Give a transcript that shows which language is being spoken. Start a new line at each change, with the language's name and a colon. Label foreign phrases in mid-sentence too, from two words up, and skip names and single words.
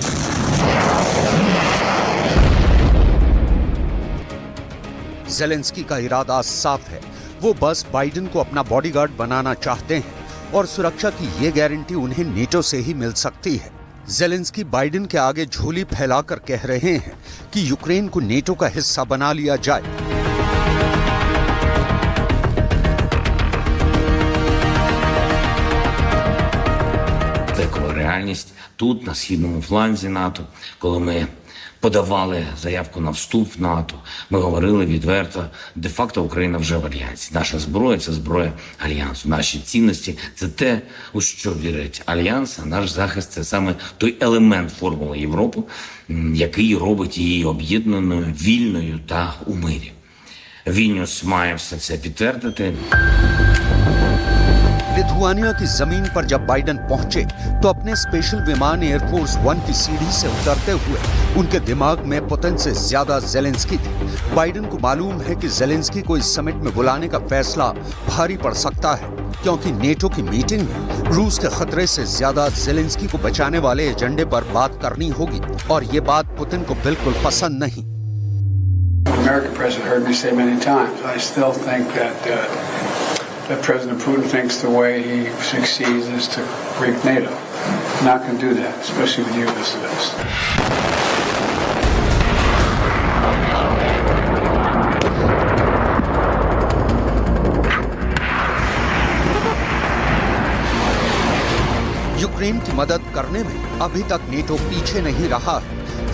Hindi: जेलेंस्की का इरादा साफ है, वो बस बाइडेन को अपना बॉडीगार्ड बनाना चाहते हैं और सुरक्षा की ये गारंटी उन्हें नेटो से ही मिल सकती है। जेलेंस्की बाइडेन के आगे झोली फैलाकर कह रहे हैं कि यूक्रेन को नेटो का हिस्सा बना लिया जाए।
Ukrainian: Реальність тут, на східному фланзі НАТО, коли ми подавали заявку на вступ в НАТО, ми говорили відверто, де-факто Україна вже в Альянсі. Наша зброя – це зброя Альянсу. Наші цінності – це те, у що вірить Альянс, а наш захист – це саме той елемент формули Європи, який робить її об'єднаною, вільною та у мирі. Вільнюс має все це підтвердити.
Hindi: लिथुआनिया की जमीन पर जब बाइडेन पहुंचे तो अपने स्पेशल विमान एयरफोर्स 1 की सीढ़ी से उतरते हुए उनके दिमाग में पुतिन से ज्यादा जेलेंस्की थी। बाइडेन को मालूम है कि जेलेंस्की को इस समिट में बुलाने का फैसला भारी पड़ सकता है क्योंकि नेटो की मीटिंग में रूस के खतरे से ज्यादा जेलेंस्की को बचाने वाले एजेंडे पर बात करनी होगी और ये बात पुतिन को बिल्कुल पसंद नहीं।
English: American president heard me say many times, I still think that President Putin thinks the way he succeeds is to break NATO. I'm not going to do that, especially with you listening to this.
Hindi: यूक्रेन की मदद करने में अभी तक नेटो पीछे नहीं रहा है।